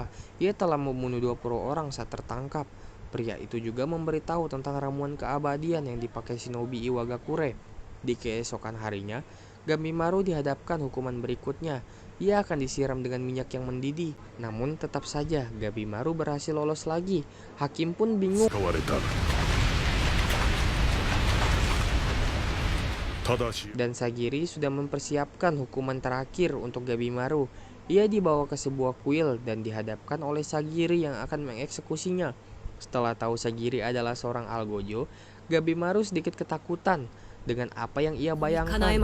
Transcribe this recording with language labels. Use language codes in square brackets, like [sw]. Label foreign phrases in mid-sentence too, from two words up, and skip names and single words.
[id] Ia telah membunuh 20 orang saat tertangkap. Pria itu juga memberitahu tentang ramuan keabadian yang dipakai shinobi Iwagakure. Di keesokan harinya, Gabimaru dihadapkan hukuman berikutnya. Ia akan disiram dengan minyak yang mendidih. Namun tetap saja Gabimaru berhasil lolos lagi. Hakim pun bingung. [ja] 使われた。ただし [id] Dan Sagiri sudah mempersiapkan hukuman terakhir untuk Gabimaru. Ia dibawa ke sebuah kuil dan dihadapkan oleh Sagiri yang akan mengeksekusinya. Setelah tahu Sagiri adalah seorang Algojo, Gabimaru sedikit ketakutan dengan apa yang ia bayangkan.